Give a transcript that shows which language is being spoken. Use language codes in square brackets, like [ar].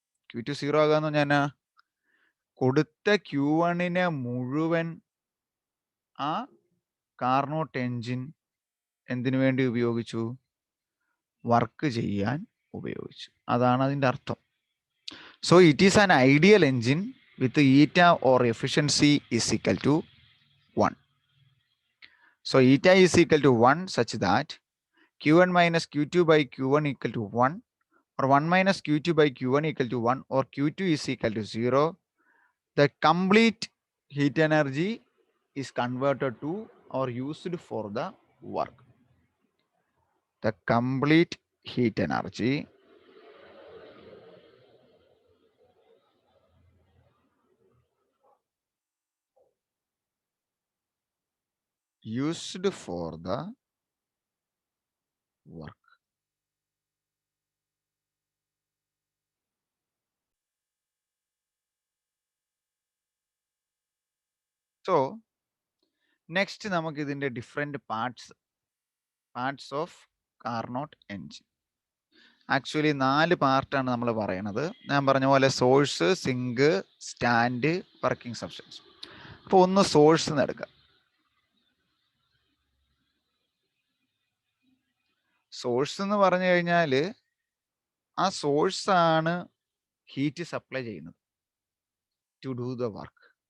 [ml] Q2 0 ആകുക എന്ന് പറഞ്ഞാൽ കൊടുത്ത Q1 മുഴുവൻ ആ കാർനോട്ട് എൻജിൻ എന്തിനു വേണ്ടി ഉപയോഗിച്ചു? വർക്ക് ചെയ്യാൻ ഉപയോഗിച്ചു. അതാണ് അതിൻ്റെ അർത്ഥം. [en] So it is an ideal engine with eta or efficiency is equal to 1. So eta is equal to 1 such that Q1 minus Q2 by Q1 equal to 1, or 1 minus Q2 by Q1 equal to 1, or Q2 is equal to 0. The complete heat energy is converted to or used for the work. The complete heat energy used for the work. So next [ml] നമുക്ക് ഇതിൻ്റെ [en] different parts of Carnot engine. [ml] Actually 4 പാർട്ടാണ് നമ്മൾ പറയണത്. ഞാൻ പറഞ്ഞ പോലെ source, zinc, stand, working substance. അപ്പോൾ ഒന്ന് സോഴ്സ് എന്ന് എടുക്കാം. സോഴ്സ് എന്ന് പറഞ്ഞു കഴിഞ്ഞാൽ ആ സോഴ്സ് ആണ് ഹീറ്റ് സപ്ലൈ ചെയ്യുന്നത് [en] To do the work.